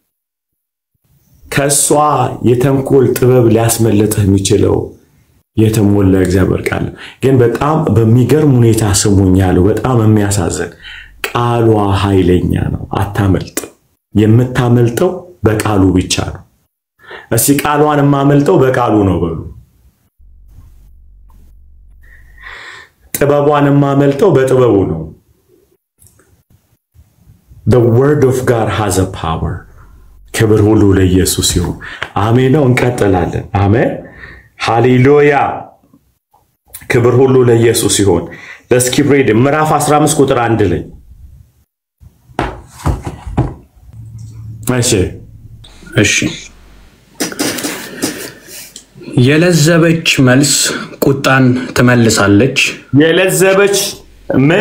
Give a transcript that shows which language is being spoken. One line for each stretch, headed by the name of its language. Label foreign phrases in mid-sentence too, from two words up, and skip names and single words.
Amharic: ከሷ የተንኮል ጥበብ ሊያስመልጥህ የሚችለው የተሞላ እግዚአብሔር ቃል። ግን በጣም በሚገርም ሁኔታ ስሙኝ ያለው በጣም የሚያሳዝን ቃሏ ኃይለኛ ነው። አታመልጥ። የምታመልጠው በቃሉ ብቻ ነው። እሺ ቃሏን የማመልጠው በቃሉ ነው በሉ። ጥበቧን የማመልጠው በጥበቡ ነው።
English: The word of God has a power.
Amharic: ክብር ሁሉ ለኢየሱስ ይሁን። አሜን ነው። እንቀጥላለን። አሜን ሃሌሉያ። ክብር ሁሉ ለኢየሱስ ይሁን።
English: Let's keep reading.
Amharic: ምዕራፍ 15 ቁጥር 1 ላይ እሺ የለዘበች መልስ ቁጣን ትመልሳለች። የለዘበች ምን